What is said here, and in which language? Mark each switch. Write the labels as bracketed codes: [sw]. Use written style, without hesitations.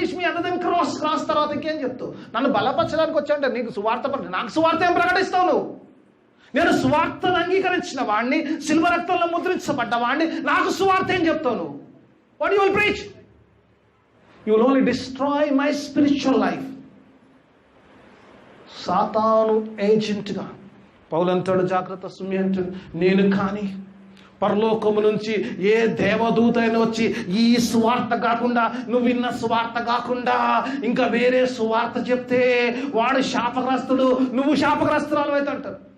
[en] other then [te] cross తర్వాత ఇంకేం చెప్తావు? నన్ను బలపరచడానికి వచ్చావంటే నీకు సువార్త, నాకు సువార్త ఏం ప్రకటిస్తావు నువ్వు? నేను సువార్తను అంగీకరించిన వాడిని, సిల్వ రక్తంలో ముద్రించబడ్డ వాడిని, నాకు సువార్త ఏం చెప్తావు నువ్వు? [en] What you will preach? You will only destroy my spiritual life. [te] సాతాను ఏజెంట్గా పౌలు అంటాడు, జాగ్రత్త సుమి అంటాడు, నేను కానీ పరలోకము నుంచి ఏ దేవదూత అయినా వచ్చి ఈ సువార్త కాకుండా, నువ్వు విన్న సువార్త కాకుండా ఇంకా వేరే సువార్త చెప్తే వాడు శాపగ్రస్తుడు, నువ్వు శాపగ్రస్తురాలు అయితే అంటారు.